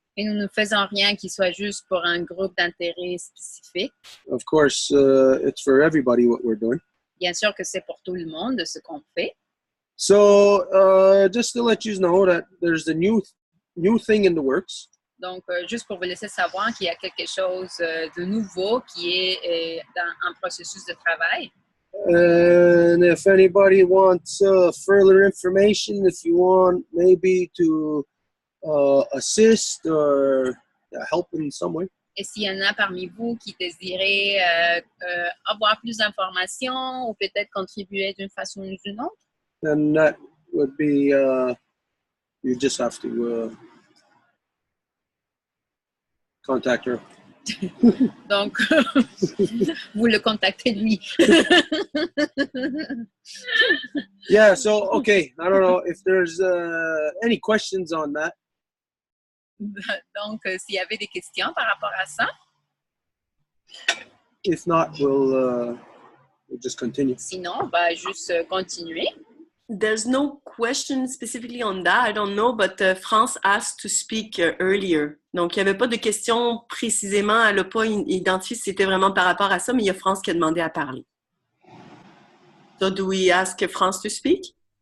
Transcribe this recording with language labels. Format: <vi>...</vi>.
<fr>Et nous ne faisons rien qui soit juste pour un groupe d'intérêt spécifique.</fr> <en>Of course, it's for everybody what we're doing.</en> <fr>Bien sûr que c'est pour tout le monde ce qu'on fait.</fr> <en>So, just to let you know that there's a new thing in the works.</en> <fr>Donc, juste pour vous laisser savoir qu'il y a quelque chose de nouveau qui est dans un processus de travail.</fr> <en>And if anybody wants further information, if you want maybe to assist or help in some way.</en> <fr>Et s'il y en a parmi vous qui désirez avoir plus d'informations ou peut-être contribuer d'une façon ou d'une autre,</fr> <en>then that would be, you just have to contact her.</en> <fr>donc vous le contactez lui.</fr> <en>Yeah, so, okay, I don't know if there's any questions on that.</en> <fr>Donc, s'il y avait des questions par rapport à ça.</fr> <en>If not, we'll just continue.</en> <fr>Sinon, on va juste continuer.</fr> <en>There's no question specifically on that. I don't know, but France asked to speak earlier.</en> <fr>Donc, il n'y avait pas de question précisément. Elle n'a pas identifié si c'était vraiment par rapport à ça, mais il y a France qui a demandé à parler.</fr> <en>So, do we ask France to speak?</en>